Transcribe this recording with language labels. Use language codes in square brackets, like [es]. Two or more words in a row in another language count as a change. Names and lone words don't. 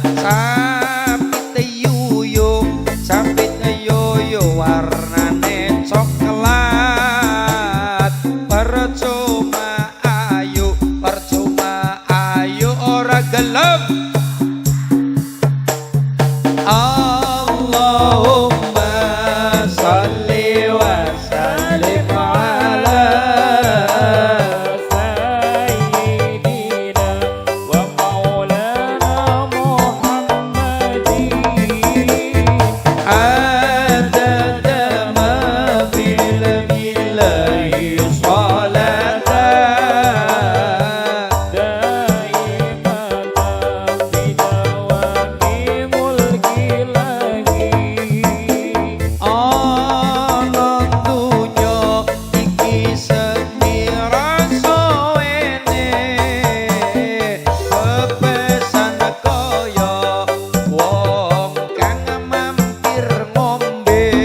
[jv] Sapit yuyu warnane coklat. Percuma ayu ora gelem. [ar] اللهم صل وسلم على سيدنا ومولانا محمد عدد ما في علم الله صلاة دائمة بدوام ملك الله. [jv] Ana dunya iki sepira suwene bebesan kaya wong kang mampir ngombe.